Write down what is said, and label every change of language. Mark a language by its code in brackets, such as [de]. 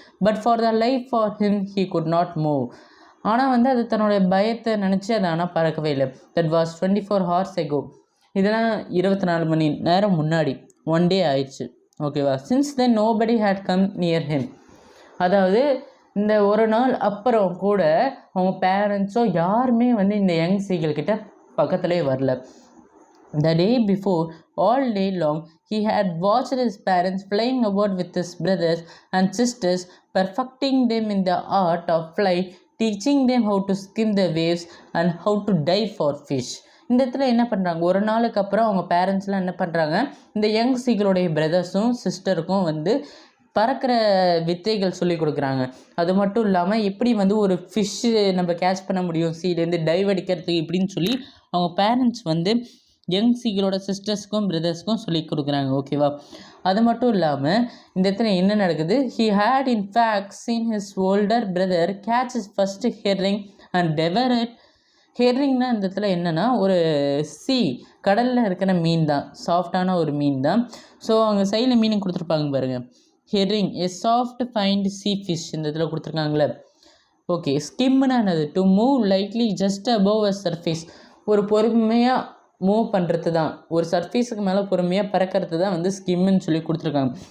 [en] But for the life for him he could not move. [ta] ஆனால் அது தன்னுடைய பயத்தை நினச்சி அது ஆனால் பறக்கவே இல்லை. [en] That was 24 hours ago. [ta] இதெல்லாம் 24 மணி நேரம் முன்னாடி, ஒன் டே ஆயிடுச்சு. ஓகேவா. [en] Since then nobody had come near him. [ta] அதாவது இந்த ஒரு நாள் அப்புறம் கூட அவங்க பேரண்ட்ஸோ யாருமே வந்து இந்த யங் சீகல் கிட்ட பக்கத்துலேயே வரல. [en] The day before, all day long, he had watched his parents flying about with his brothers and sisters, perfecting them in the art of flight, teaching them how to skim the waves and how to dive for fish. [ta] இந்த இடத்துல என்ன பண்ணுறாங்க, ஒரு நாளுக்கு அப்புறம் அவங்க பேரண்ட்ஸ்லாம் என்ன பண்ணுறாங்க, இந்த யங் சீகளுடைய பிரதர்ஸும் சிஸ்டருக்கும் வந்து பறக்கிற வித்தைகள் சொல்லி கொடுக்குறாங்க. அது மட்டும் இல்லாமல் எப்படி வந்து ஒரு ஃபிஷ்ஷு நம்ம கேட்ச் பண்ண முடியும் சீலேருந்து டைவ் அடிக்கிறதுக்கு இப்படின்னு சொல்லி அவங்க பேரண்ட்ஸ் வந்து யங் சீகளோட சிஸ்டர்ஸ்க்கும் பிரதர்ஸ்க்கும் சொல்லி கொடுக்குறாங்க. ஓகேவா. அது மட்டும் இல்லாமல் இந்த இடத்துல என்ன நடக்குது, [en] he had in fact seen his older brother catch his first herring and devour it. [ta] ஹெர்ரிங்னா இந்த இடத்துல என்னென்னா ஒரு கடலில் இருக்கிற மீன் தான், சாஃப்டான ஒரு மீன் தான். ஸோ அவங்க சைடில் மீனிங் கொடுத்துருப்பாங்க பாருங்கள், [en] herring a soft finned sea fish [ta] இந்த இதில் கொடுத்துருக்காங்களே. ஓகே. ஸ்கிம்னா என்னது, [en] to move lightly just above a surface, [ta] ஒரு பொறுமையாக மூவ் பண்ணுறது தான், ஒரு சர்ஃபேஸுக்கு மேலே பொறுமையாக பறக்கிறது தான் வந்து ஸ்கிம்முன்னு சொல்லி கொடுத்துருக்காங்க.